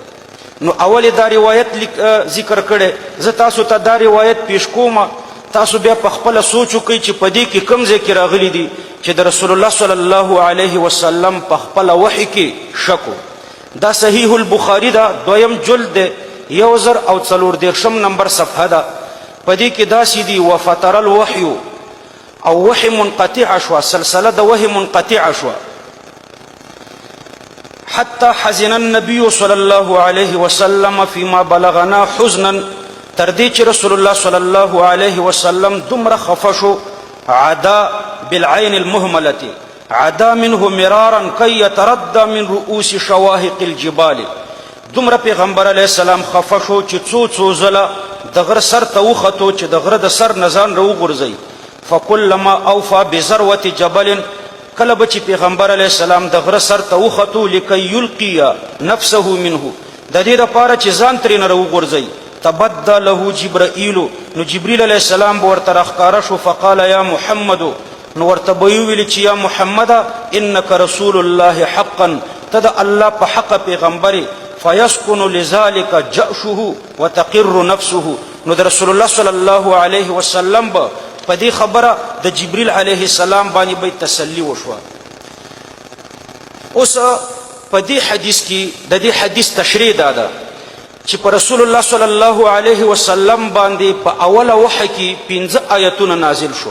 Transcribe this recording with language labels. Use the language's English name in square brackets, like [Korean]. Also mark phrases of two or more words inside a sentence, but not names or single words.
[Pashto] نو اول دا روایت ذکر کړی، زه تاسو ته دا روایت پیش کوم، تاسو بیا په خپل سوچ وکئ چې په دې کې کوم ځای کې راغلی دي چې د رسول الله صلی الله علیه وسلم په خپل وحی کې شک. دا صحیح البخاری دا دویم جلد دی، 1044 نمبر صفحه ده. په دې کې داسې دي [Arabic] وفتر الوحی [Pashto] او وحی منقطع شوه، سلسله د وحی منقطع شوه. [Arabic] حتى حزن النبي صلى الله عليه وسلم فيما بلغنا حزنا، [Pashto] تر دې چې رسول الله صلی الله علیه وسلم دومره خفه شو. [Arabic] عدا بالعين المهملة عدا منه مرارا كي يتردى من رؤوس شواهق الجبال. [Pashto] دومره پیغمبر علیه السلام خفه شو چې څو ځله د غره سر ته وختو چې د غره د سر نه ځان راوغورځوي. [Arabic] فکلما اوفى بذروة جبل، [Pashto] کله به چې پیغمبر علیه السلام د غره سر ته وختو [Arabic] لکی یلقی نفسه منه، [Pashto] د دې دپاره چې ځان ترې نه راوغورځوي، [Arabic] تبدى له جبرائیل، [Pashto] نو جبریل علیه السلام به ورته راښکاره شو. [Arabic] فقال یا محمد، [Pashto] نو ورته به ویلي چې یا محمده [Arabic] انک رسول الله حقا، [Pashto] ته د الله په حق پیغمبرې. [Arabic] فیسکن لذلك جأشه وتقر نفسه، [Pashto] نو د رسول الله صلی الله علیه وسلم به په دې خبره د جبریل علیه السلام باندې به تسلی وشوه. اوس په دې حدیث کې د دې حدیث تشریح دا ده چې په رسول الله صلی الله علیه وسلم باندې په اوله وحی کې 15 آیتونه نازل شو.